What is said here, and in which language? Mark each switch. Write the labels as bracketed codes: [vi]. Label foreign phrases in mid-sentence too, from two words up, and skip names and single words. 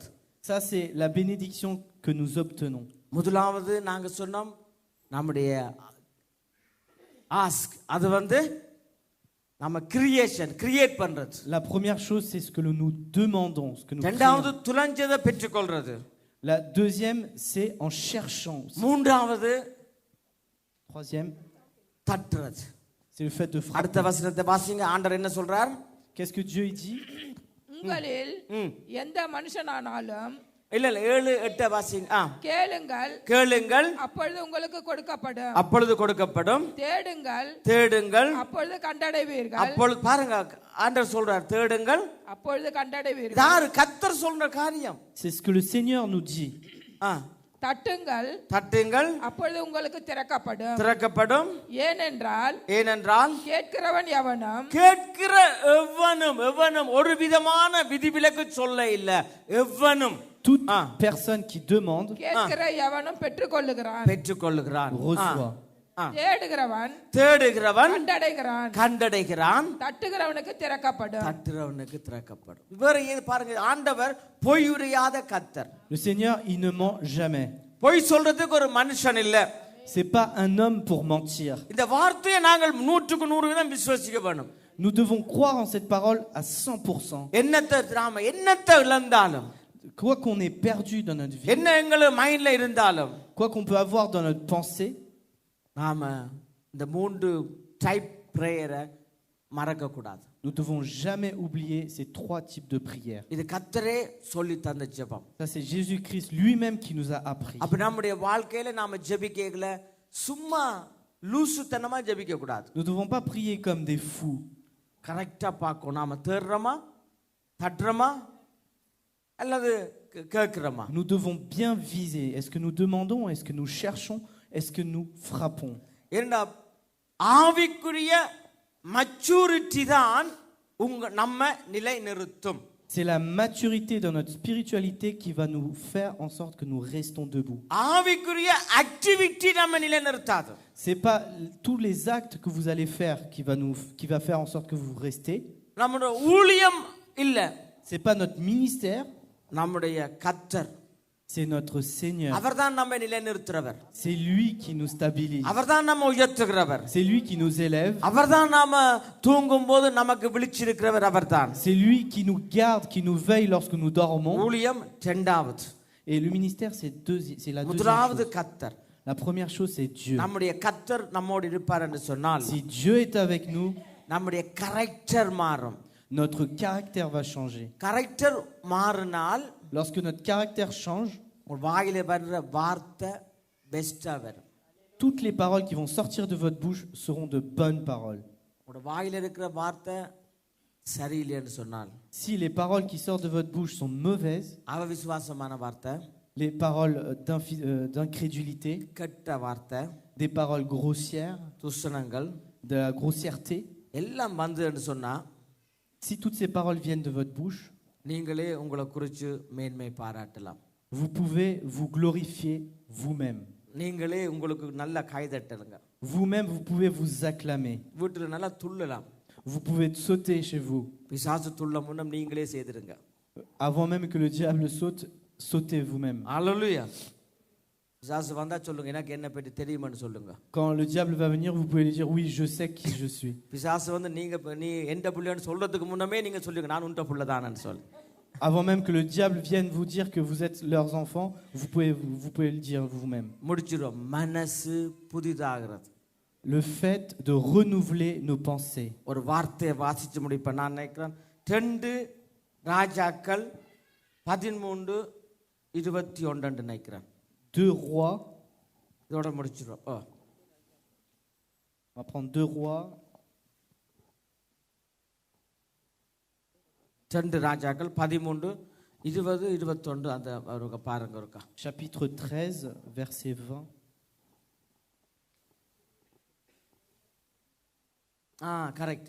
[fr] Ça c'est la bénédiction que nous obtenons. [ta] முதலாவது நாங்க சொன்னோம் நம்முடைய ஆஸ்க், அது வந்து நம்ம கிரியேட் பண்றது. [fr] La première chose, c'est ce que nous demandons, ce que nous [ta] இரண்டாவது [fr] prions. [ta] துலஞ்சதை பெற்றுக்கொள்றது. [fr] La deuxième, c'est en cherchant. [ta] மூன்றாவது [fr] Troisième, [ta] தட்டுறது. [fr] c'est le fait de frapper. [ta] அடுத்த வசனத்தை வாசிங்க. ஆண்டவர் என்ன சொல்றார்? [fr] Qu'est-ce que Dieu il dit? [ta] உங்களில் எந்த மனுஷனானாலும் இல்ல 7-8 வாசிங்க. கேளுங்கள், அப்பொழுது உங்களுக்கு கொடுக்கப்படும். அப்பொழுது கொடுக்கப்படும். தேடுங்கள், அப்பொழுது கண்டடைவீர்கள். அப்பொழுது பாருங்க, ஆண்டவர் சொல்றார் தேடுங்கள், அப்பொழுது கண்டடைவீர்கள். யார்? கர்த்தர் சொல்ற காரியம். [fr] C'est ce que le Seigneur nous dit. [ta] தட்டுங்கள், அப்பொழுது உங்களுக்கு திறக்கப்படும். ஏனென்றால் கேட்கிறவன் கேட்கிற எவனும் ஒரு விதமான விதிவிலக்கு சொல்ல இல்ல. எவனும் [fr] toute personne qui demande [ta] கேட்கிற எவனும் பெற்றுக்கொள்ளுகிறான். [fr] reçoit. [ta] தேடுகிறவன் கண்டடைகிறான். தட்டுகிறவனுக்கு திறக்கப்படும். வேற ஏது பாருங்க, ஆண்டவர் பொய் உரையாத கர்த்தர். [fr] Le Seigneur, il ne ment jamais. [ta] பொய் சொல்றதுக்கு ஒரு மனுஷன் இல்ல. [fr] C'est pas un homme pour mentir. [ta] இந்த வார்த்தையை நாங்கள் 100% விசுவாசிக்க வேணும். [fr] Nous devons croire en cette parole à 100%. [ta] என்னத்தை இழந்தாலும், [fr] Quoi qu'on ait perdu dans notre vie, [ta] என்ன எங்க மைண்ட்ல இருந்தாலும், [fr] quoi qu'on peut avoir dans notre pensée, [ta] நாம இந்த 3 [en] type prayer [ta] மறக்க கூடாது. [fr] nous devons jamais oublier ces 3 types de prières. [ta] இது கர்த்தரே சொல்லி தந்த ஜெபம். [fr] Ça c'est Jésus-Christ lui-même qui nous a appris. [ta] அப்ப நம்முடைய வாழ்க்கையில நாம ஜெபிக்கல சும்மா லூசுத்தனமா ஜெபிக்க கூடாது. [fr] Nous ne devons pas prier comme des fous. [ta] கரெக்டாக பார்க்கணும். நாம தேடுறோமா, தட்டுறோமா அல்லது கேட்குறோமா? [fr] Nous devons bien viser. Est-ce que nous demandons? Est-ce que nous cherchons? Est-ce que nous frappons? [ta] ஏன்னா ஆவிக்குரிய maturity தான் நம்ம நிலை நிறுத்தும். [fr] C'est la maturité dans notre spiritualité qui va nous faire en sorte que nous restons debout. [ta] ஆவிக்குரிய activity நம்ம நிலை நிறுத்தாது. [fr] C'est pas tous les actes que vous allez faire qui va faire en sorte que vous restez. [ta] நம்முடைய ஊழியம் இல்ல. [fr] C'est pas notre ministère. [ta] நம்முடைய கர்த்தர். [fr] C'est notre Seigneur. [ta] அவர்தான் நம்மை நிலை நிறுத்துறவர். [fr] C'est lui qui nous stabilise. [ta] அவர்தான் நம்ம உயர்த்துகிறவர். [fr] C'est lui qui nous élève. [ta] அவர்தான் நாம தூங்கும்போது நமக்கு விழிச்சிருக்கிறவர் அவர்தான். [fr] C'est lui qui nous garde, qui nous veille lorsque nous dormons. [ta] ஊழியம் இரண்டாவது. [fr] Et le ministère c'est la deuxième [ta] முதலாவது [fr] chose. [ta] கர்த்தர். [fr] La première chose c'est Dieu. [ta] நம்முடைய கர்த்தர் நம்மோடு இருப்பார் என்று சொன்னால் [fr] Si Dieu est avec nous, [ta] நம்முடைய கரெக்டர் மாறும். [fr] notre caractère va changer. [ta] கரெக்டர் மாறினால் [fr] Lorsque notre caractère change, [ta] உங்கள் வாயில வர்ற வார்த்தை பெஸ்டா வரும். [fr] toutes les paroles qui vont sortir de votre bouche seront de bonnes paroles. [ta] உங்கள் வாயில இருக்கிற வார்த்தை சரியில்லைன்னு சொன்னால் [fr] Si les paroles qui sortent de votre bouche sont mauvaises, [ta] அவவிசுவாசமான வார்த்தை, [fr] les paroles d'incrédulité, [ta] கெட்ட வார்த்தை, [fr] des paroles grossières, [ta] துஷணங்கள் [fr] de la grossièreté, [ta] எல்லாம் வந்துன்னு சொன்னா [fr] si toutes ces paroles viennent de votre bouche, [ta] நீங்களே உங்களை குறித்து மேன்மை பாராட்டலாம். [fr] vous pouvez vous glorifier vous-même. [ta] நீங்களே உங்களுக்கு நல்ல கைதட்டலுங்க. [fr] Vous-même, vous pouvez vous acclamer. [ta] வீட்டில் நல்லா துள்ளலாம். [fr] Vous pouvez sauter chez vous. [ta] பிசாசு துள்ள முன்னம் நீங்களே செய்திருங்க. [fr] Avant même que le diable saute, sautez vous-même. [ta] அல்லேலூயா. பிசாசு வந்தா சொல்லுங்க எனக்கு என்ன பற்றி தெரியுமான்னு சொல்லுங்க. [fr] Quand le diable va venir, vous pouvez lui dire oui, je sais qui je suis. [ta] பிசாசு வந்து நீ எந்த புள்ளன்னு சொல்றதுக்கு முன்னமே நீங்க சொல்லுங்க நான் உன்ட புள்ளதானன்னு சொல்லு. [fr] Avant même que le diable vienne vous dire que vous êtes leurs enfants, vous pouvez le dire vous-même. [ta] முடிச்சிரோம். மனசு புதிதாகிறது. [fr] Le fait de renouveler nos pensées. [ta] ஒரு வார்த்தையை வாசிச்சு முடிப்பேன். நான் நினைக்கிறேன் 2 ராஜாக்கள் 13:21 நினைக்கிறேன். [fr] 2 rois. [ta] இதோட முடிச்சிரோம். [fr] On va prendre 2 rois. [ta] 2 ராஜாக்கள் 13:20-21 அந்த அவருக்கு பாருங்க ஒருக்கா. [fr] Chapitre 13, verset 20. [ta] கரெக்ட்.